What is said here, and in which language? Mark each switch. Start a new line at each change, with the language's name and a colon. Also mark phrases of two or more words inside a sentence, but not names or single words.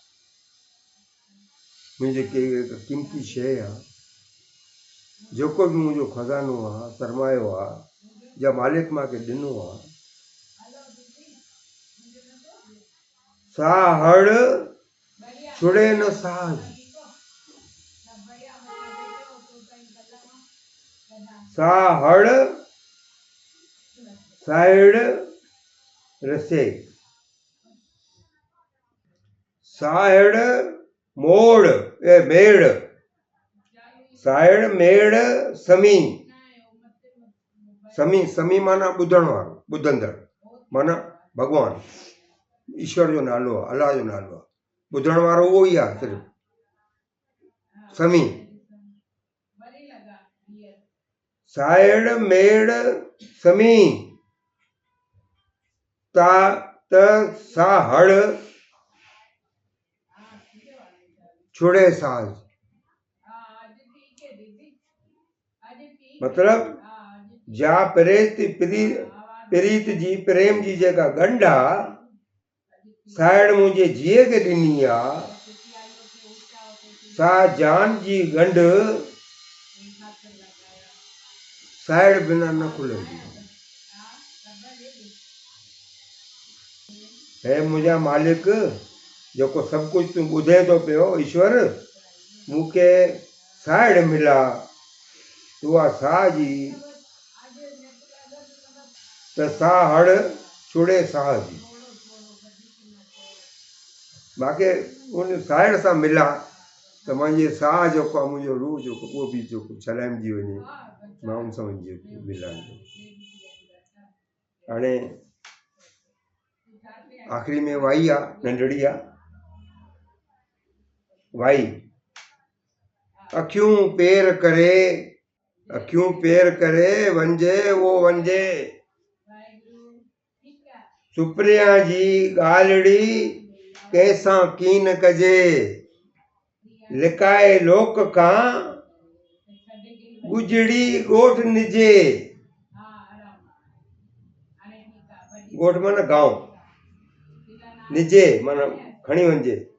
Sindhi: मुंहिंजे क़ीमती शइ आहे, जेको बि मुंहिंजो खज़ानो आहे, सरमायो आहे, या मालिक मूंखे ॾिनो आहे, सा हड़ छुड़े न साह, सा हड़ साइड़ रसे, साइड़ मोड़ ए मेड़, साइड़ मेड़ समी, समी समी माना ॿुधण वारो, ॿुधंदड़ माना भॻवान ईश्वर जो नालो आहे, अलाह जो नालो आहे, ॿुधण वारो उहो ई आहे सिर्फ़ु, समी। साइड़ मेड़ समी ता त सा हड़ छुड़े साज, मतलब जा प्रीत जी प्रेम जी जेका गंढ आहे, साइड़ मुंहिंजे जीअ खे ॾिनी आहे, सा जान जी गंढ साइड़ बिना न खुलंदी। हे मुंहिंजा मालिक, जेको सभु कुझु तूं ॿुधे थो पियो ईश्वर, मूंखे साइड़ मिला, उहा साह जी त साह हड़ छुड़े साह जी, मूंखे उन साइड़ सां मिला त मुंहिंजे साह जेको आहे, मुंहिंजो रूह जेको उहो बि जेको छलाइजी वञे, मां उन सां मिलां। हाणे आख़िरी में वाई आहे, नंढड़ी आहे वाई, अखियूं पेर करे वंजे वो वंजे, सुपिरिया जी ॻाल्हिड़ी कंहिंसां कीन कजे, लिकाए लोक खां गुजड़ी गोठ निजे। गोठ माना गांव, निजे माना खणी वंजे।